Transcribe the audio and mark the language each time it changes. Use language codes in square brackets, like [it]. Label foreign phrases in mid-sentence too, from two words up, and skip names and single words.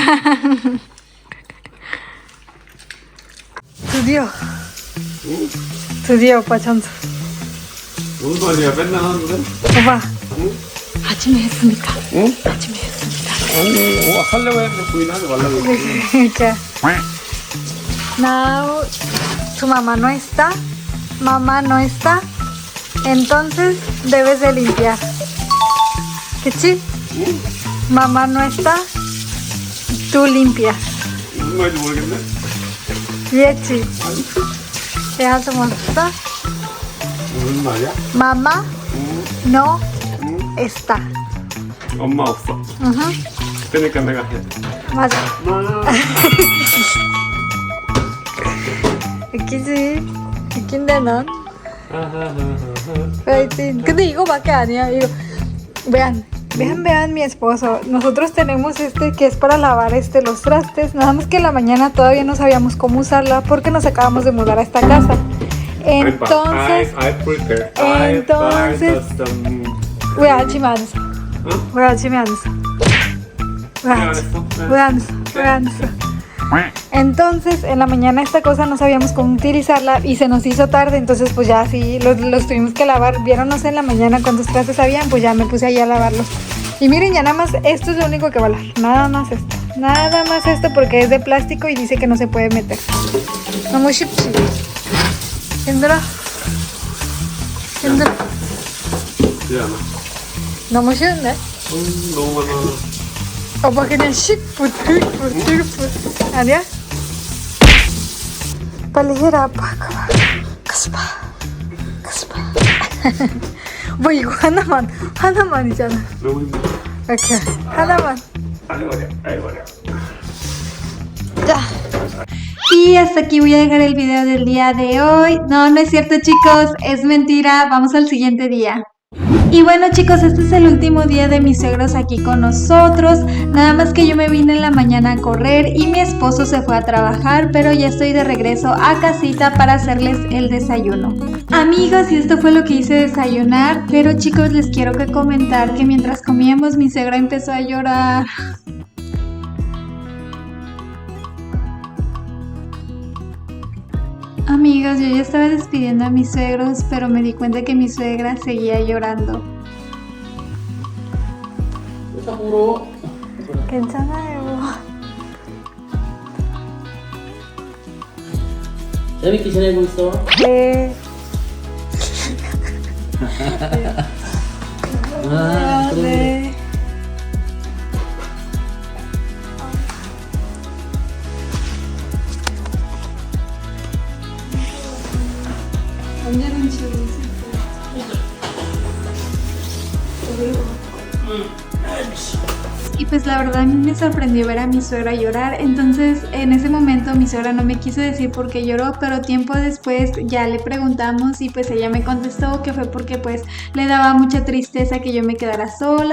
[ko] 드디어 오빠 점수. 무슨 소리야? 맨날 하는데? 오빠. 아침에 했습니다. 응? 아침에 했습니다. 아니, 하려고 했는데 부인 하지 말라고 했지. 그러니까. [es] Now tu mamá no está. Mamá no está. Entonces debes de limpiar. ¿Qué? Mamá no está. Tú limpias. [ko] 무슨 말인지 모르겠네. [es] Yechi. ¿Ya te molesta? [ko] 무슨 말이야? [es] Mamá no está. [ko] 엄마 없어. 그러니까 내가 해. 맞아. 웃기지? 웃긴데 넌? 근데 이거밖에 아니야. 이거. [es] Vean mi esposo. Nosotros tenemos este que es para lavar los trastes. Nada más que en la mañana todavía no sabíamos cómo usarla porque nos acabamos de mudar a esta casa. Entonces, [ko] 왜 아침에 안 써? 왜 아침에 안 써? 왜 안 써? [es] Entonces en la mañana esta cosa no sabíamos cómo utilizarla y se nos hizo tarde, entonces pues ya así los tuvimos que lavar. Vieron, no sé, en la mañana cuántos trastes habían, pues ya me puse ahí a lavarlos. Y miren, ya nada más esto es lo único que va a lavar, nada más esto porque es de plástico y dice que no se puede meter. [ko] 너무 쉽지? 힘들어? 힘들어? 미안해. 너무 쉬운데? 너무 많아. 오빠 그냥 씩 아니야? 빨리 해라 아빠. 가스파 뭐 이거 하나만이잖아. 너무 힘들어. 오케이 하나만. 아이고 어려. 자. [es] Y hasta aquí voy a dejar el video del día de hoy. No, no es cierto, chicos, es mentira. Vamos al siguiente día. Y bueno, chicos, este es el último día de mis suegros aquí con nosotros. Nada más que yo me vine en la mañana a correr y mi esposo se fue a trabajar, pero ya estoy de regreso a casita para hacerles el desayuno. Amigos, y esto fue lo que hice desayunar, pero chicos, les quiero que comentar que mientras comíamos mi suegra empezó a llorar. Amigos, yo ya estaba despidiendo a mis suegros, pero me di cuenta que mi suegra seguía llorando. [ko] 왜 자꾸 울어? 괜찮아요. 재밌게 지내고 있어? 네. 아, 그래. 네. 언제는 지우고 있을 [es] Y pues la verdad a mí me sorprendió ver a mi suegra llorar, entonces en ese momento mi suegra no me quiso decir por qué lloró, pero tiempo después ya le preguntamos y pues ella me contestó que fue porque pues le daba mucha tristeza que yo me quedara sola.